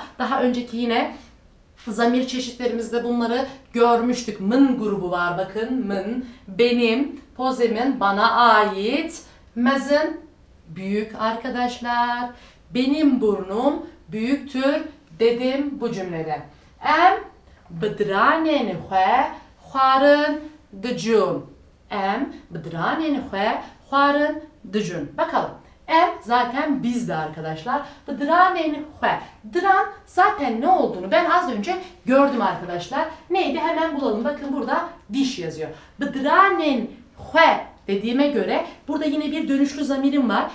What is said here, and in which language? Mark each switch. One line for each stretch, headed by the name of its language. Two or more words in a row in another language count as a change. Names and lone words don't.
Turkish: Daha önceki yine zamir çeşitlerimizde bunları görmüştük. Mın grubu var bakın. Mın, benim, pozemin bana ait. Mezin büyük arkadaşlar. Benim burnum büyüktür dedim bu cümlede.
Kurdish: Em bıdranen xwe xwarın dicun. Em bıdranen xwe xwarın dicun.
Turkish: Bakalım. Em zaten bizde arkadaşlar.
Kurdish: Bıdranen xwe.
Turkish: Dran zaten ne olduğunu ben az önce gördüm arkadaşlar. Neydi? Hemen bulalım. Bakın burada diş yazıyor.
Kurdish: Bıdranen xwe
Turkish: dediğime göre burada yine bir dönüşlü zamirim var.